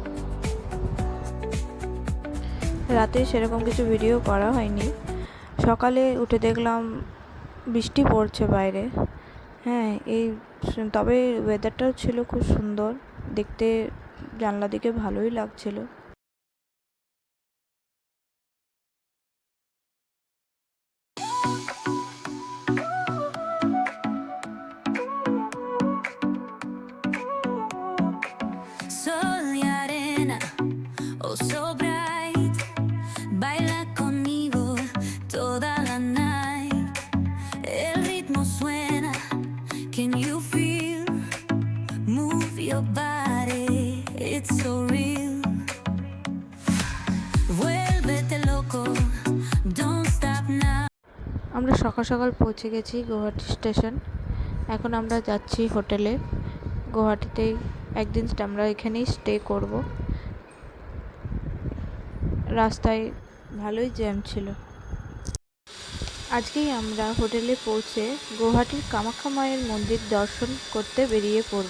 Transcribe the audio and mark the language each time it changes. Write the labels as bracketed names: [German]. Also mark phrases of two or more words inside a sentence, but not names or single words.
[Bangla] রাতে সেরকম কিছু ভিডিও করা হয়নি। সকালে উঠে দেখলাম বৃষ্টি পড়ছে বাইরে। তবে ওয়েদারটাও ছিল খুব সুন্দর দেখতে, জানলা দিকে ভালোই লাগছিল। [Spanish] Sol y arena, [English] oh so bright, [Spanish] baila conmigo toda la night. El ritmo suena, [English] can you feel? Move your body, it's so real. [Spanish] Vuélvete loco, [English] don't stop now. [Bangla] আমরা সকাল সকাল পৌঁছে গেছি গুয়াহাটি স্টেশন। এখন আমরা যাচ্ছি হোটেলে। গুয়াহাটিতেই একদিন আমরা এখানেই স্টে করব। রাস্তায় ভালোই জ্যাম ছিল। আজকেই আমরা হোটেলে পৌঁছে গুয়াহাটির কামাখ্যা মায়ের মন্দির দর্শন করতে বেরিয়ে পড়ব।